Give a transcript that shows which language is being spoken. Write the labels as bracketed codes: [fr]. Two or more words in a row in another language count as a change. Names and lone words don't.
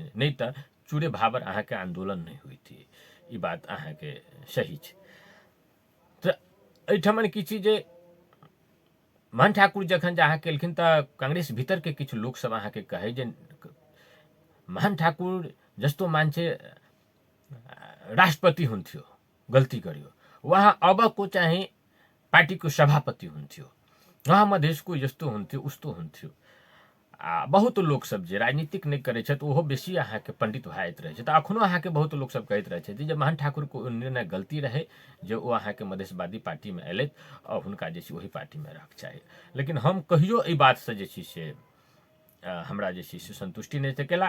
[mai] नहीं तऽ चूड़े भावर अहाँके आंदोलन नहीं होइतियै, ई बात अहाँके सही छै। तऽ एहिठमन की छै जे महान ठाकुर जखन जे अहाँके एलखिन तऽ कांग्रेस भीतर के किछु लोक सब अहाँके कहै जे महान ठाकुर [ne] जस्तो मान्छे राष्ट्रपति हुन्थ्यो गल्ती गर्यो, उहाँ अबको चाहिँ पार्टीको सभापति हुन्थ्यो, उहाँ मधेसको यस्तो हुन्थ्यो उस्तो हुन्थ्यो। [mai] बहुत लोग सब जे राजनीतिक नहीं करे छथि ओहो बेसी अहाँके पंडित भइत रहे छै। तऽ अखनो अहाँके बहुत लोग सब कहैत रहे छथि जे महन ठाकुरको निर्णय गलती रहे जे ओ अहाँके मधेशवादी पार्टीमे अयलथि आओर हुनका जे छै ओही पार्टीमे रहक चाही। लेकिन हम कहियो एहि बातसँ जे छै से हमरा जे छै से संतुष्टि नहीं केला।